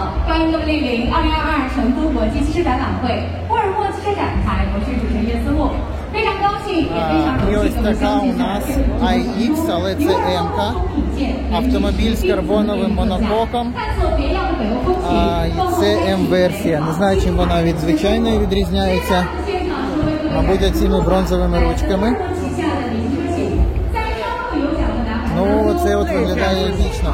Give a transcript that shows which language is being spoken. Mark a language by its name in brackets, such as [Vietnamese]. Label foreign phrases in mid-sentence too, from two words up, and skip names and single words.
[Chinese] 欢迎各位莅临2022成都国际汽车展览会沃尔沃汽车展台，我是主持人叶思慕，非常高興і非常 [Ukrainian] І [Chinese] 榮 [Ukrainian] ось [Chinese] 幸各位 [Ukrainian] така у нас iX, але це М-ка. Автомобіль з карбоновим монококом. І це М-версія. Не знаю, чим вона від звичайної відрізняється. Мабуть, оціми бронзовими ручками. Ну, це от виглядає епічно.